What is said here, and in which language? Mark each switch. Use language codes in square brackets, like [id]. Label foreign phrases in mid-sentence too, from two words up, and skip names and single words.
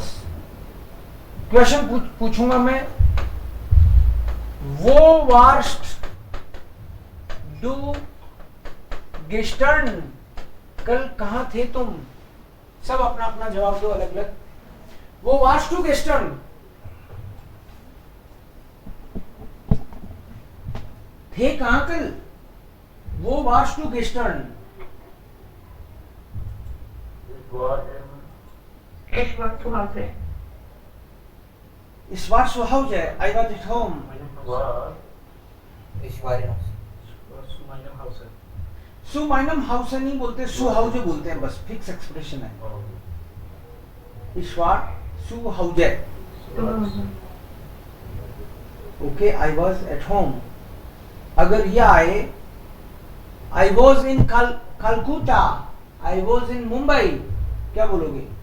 [hi] क्वेश्चन पूछूंगा मैं, [de] Wo warst du gestern, [hi] कल कहां थे तुम? सब अपना अपना जवाब दो अलग अलग। [de] Wo warst du gestern, [hi] थे कहां कल? [de] Wo warst du gestern. Ich war zu Hause. Ich war zu Hause. [en] I was at home. [de] Zu meinem Haus [hi] नहीं बोलते, [de] zu Hause [hi] बोलते हैं, बस [en] fix expression [hi] है। [de] Ich war zu Hause। [hi] सुबह होगा। [en] OK, I was at home. [hi] अगर ये आए, [en] I was in Calcutta, I was in Mumbai, [hi] क्या बोलोगे?